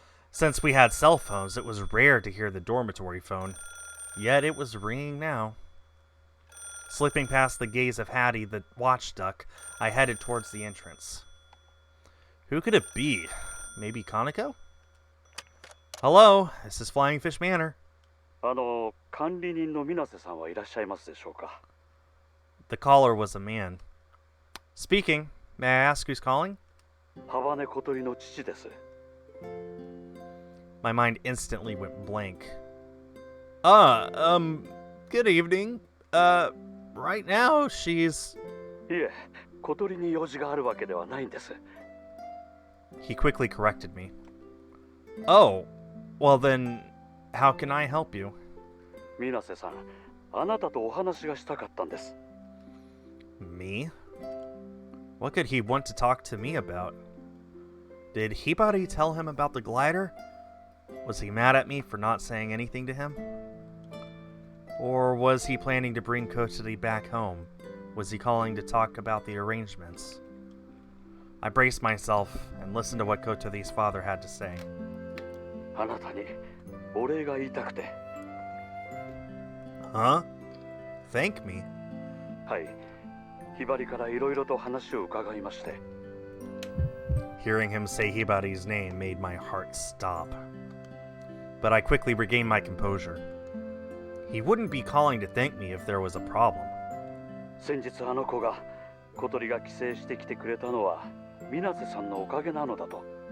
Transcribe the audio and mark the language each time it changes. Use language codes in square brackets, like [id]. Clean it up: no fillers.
[en] Since we had cell phones, it was rare to hear the dormitory phone, yet it was ringing now. Slipping past the gaze of Hattie the watch duck, I headed towards the entrance. Who could it be? Maybe Kaneko? Hello, this is Flying Fish Manor. [ja] 管理人の水瀬さんはいらっしゃいますでしょうか? [en] The caller was a man. Speaking. May I ask who's calling? [ja] 羽根小鳥の父です。 [en] My mind instantly went blank. Good evening. Right now she's... [ja] いえ、小鳥に用事があるわけではないんです。 [en] He quickly corrected me. Oh, well then, how can I help you? [ja] 水瀬さん、あなたとお話がしたかったんです。 [en] Me? What could he want to talk to me about? Did Hibari tell him about the glider? Was he mad at me for not saying anything to him? Or was he planning to bring Kotori back home? Was he calling to talk about the arrangements? I braced myself and listened to what Kotori's father had to say. [ja] あなたにお礼が言いたくて。 [en] Huh? Thank me? [ja] はい。ひばりからいろいろと話を伺いまして。 [en] Hearing him say Hibari's name made my heart stop. But I quickly regained my composure. He wouldn't be calling to thank me if there was a problem. [ja] 先日あの子が小鳥が帰省してきてくれたのは水瀬さんのおかげなのだと。